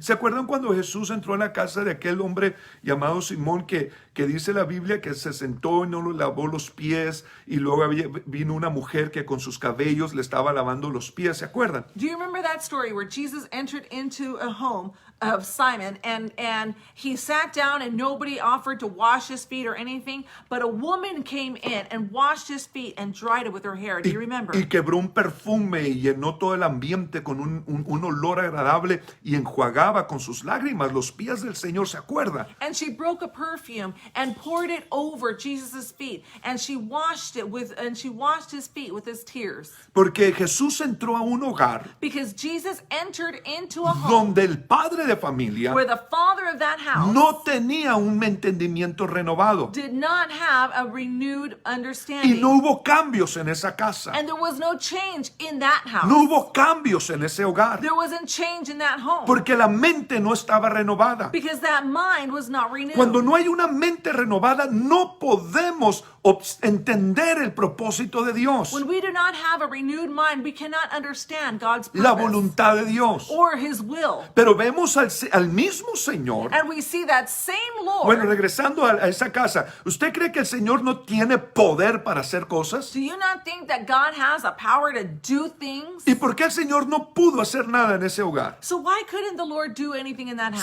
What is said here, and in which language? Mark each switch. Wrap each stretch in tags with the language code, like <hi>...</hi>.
<es>¿Se acuerdan cuando Jesús entró a la casa de aquel hombre llamado Simón que dice la Biblia que se sentó y no le lavó los pies y luego vino una mujer que con sus cabellos le estaba lavando los pies? ¿Se acuerdan?</es> <en>Do you remember that story where Jesus entered into a home of Simon and he sat down and nobody offered to wash his feet or anything, but a woman came in and washed his feet and dried it with her hair? Do you remember?</en> <es>Y quebró un perfume y llenó todo el ambiente con un olor agradable y enjuagaba con sus lágrimas los pies del Señor. ¿Se acuerdan?</es> <en>And she broke a perfume and poured it over Jesus' feet, and she washed his feet with his tears.</en> <es>Porque Jesús entró a un hogar</es> <en>Because Jesus entered into a home</en> <es>donde el padre de familia</es> <en>where the father of that house</en> <es>no tenía un entendimiento renovado</es> <en>did not have a renewed</en> <es>y</es> <en>understanding.</en> <es>no hubo cambios en esa casa.</es> <en>And there was no change in that house.</en> <es>No hubo cambios en ese hogar</es> <en>There wasn't change in that home.</en> <es>porque la mente no estaba renovada.</es> <en>Because that mind was not renewed.</en> <es>Cuando no hay una mente renovada, no podemos entender el propósito de Dios,</es> <en>When we do not have a renewed mind, we cannot understand God's purpose</en> <es>la voluntad de Dios.</es> <en>or His will.</en> <es>Pero vemos al mismo Señor.</es> <en>And we see that same Lord.</en> <es>Bueno, regresando a esa casa, ¿usted cree que el Señor no tiene poder para hacer cosas?</es> <en>Do you not think that God has a power to do things?</en> <es>¿Y por qué el Señor no pudo hacer nada en ese hogar?</es> <en>So why couldn't the Lord do anything in that house?</en>